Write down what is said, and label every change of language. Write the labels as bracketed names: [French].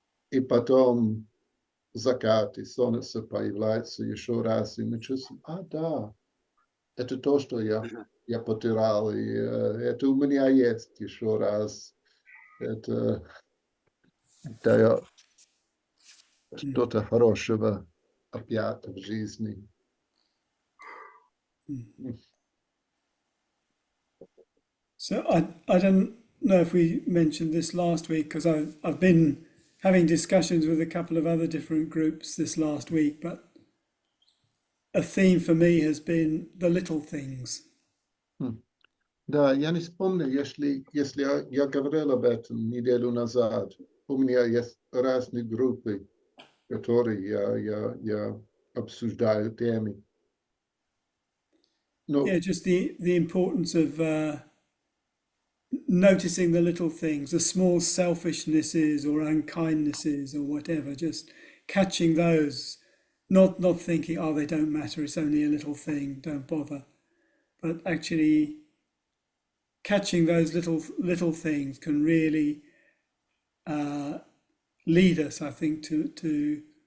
[Russian] И потом закат, и солнце появляется еще раз, и мы чувствуем, да, это то, что я потерял, и это у меня есть еще раз. Это дает что-то хорошего опять в жизни. [English] So I don't know if we mentioned this last week, because I've been having discussions with a couple of other different groups this last week, but a theme for me has been the little things. [Russian] Да, я не вспомню, если я говорил об этом неделю назад. У меня есть разные группы, которые я обсуждаю темы. [English] Yeah, just the importance of noticing the little things, the small selfishnesses or unkindnesses or whatever, just catching those, not thinking, they don't matter, it's only a little thing, don't bother, but actually catching those little things can really lead us, I think, to